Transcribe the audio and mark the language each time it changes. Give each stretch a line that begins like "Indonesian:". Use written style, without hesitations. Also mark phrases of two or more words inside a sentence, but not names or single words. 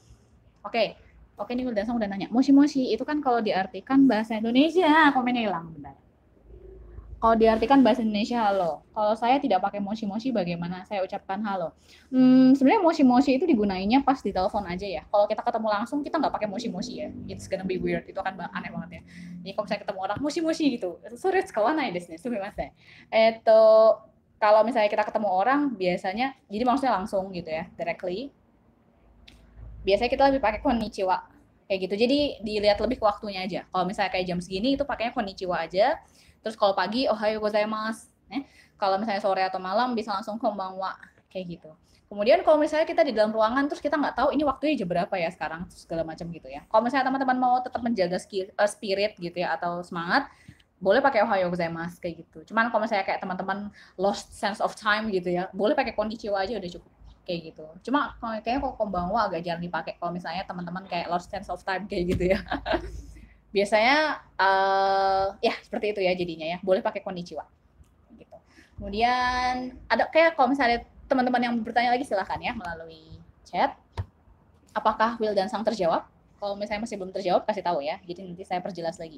Indonesian: Oke, ini Wildansang udah nanya. Moshi-moshi itu kan kalau diartikan bahasa Indonesia, komennya hilang bentar. Kalau diartikan bahasa Indonesia halo. Kalau saya tidak pakai moshi-moshi, bagaimana saya ucapkan halo? Sebenarnya moshi-moshi itu digunainnya pas di telepon aja ya. Kalau kita ketemu langsung, kita nggak pakai moshi-moshi ya.
English: It's gonna be weird.
Indonesian: Itu akan aneh banget ya. Jadi kalau misalnya ketemu orang moshi-moshi gitu, sorry,
Japanese: かわないですね。すみません.
Indonesian: Kalau misalnya kita ketemu orang, biasanya, jadi maksudnya langsung gitu ya, directly. Biasanya kita lebih pakai konnichiwa. Kayak gitu. Jadi dilihat lebih ke waktunya aja. Kalau misalnya kayak jam segini, itu pakainya konnichiwa aja. Terus kalau pagi,
Japanese: おはようございます.
Indonesian: Kalau misalnya sore atau malam, bisa langsung konbanwa. Kayak gitu. Kemudian kalau misalnya kita di dalam ruangan, terus kita nggak tahu ini waktunya jam berapa ya sekarang, segala macam gitu ya. Kalau misalnya teman-teman mau tetap menjaga spirit gitu ya, atau semangat, boleh pakai
Japanese: おはようございます
Indonesian: kayak gitu. Cuman kalau misalnya kayak teman-teman
English: lost sense of time
Indonesian: gitu ya, boleh pakai konnichiwa aja udah cukup. Kayak gitu. Cuma kayaknya kalau konbanwa agak jarang dipakai kalau misalnya teman-teman kayak
English: lost sense of time
Indonesian: kayak gitu ya. Biasanya ya seperti itu ya jadinya ya, boleh pakai konnichiwa gitu. Kemudian ada kayak kalau misalnya teman-teman yang bertanya lagi silahkan ya melalui chat. Apakah Wildansang terjawab? Kalau misalnya masih belum terjawab kasih tahu ya, jadi nanti saya perjelas lagi.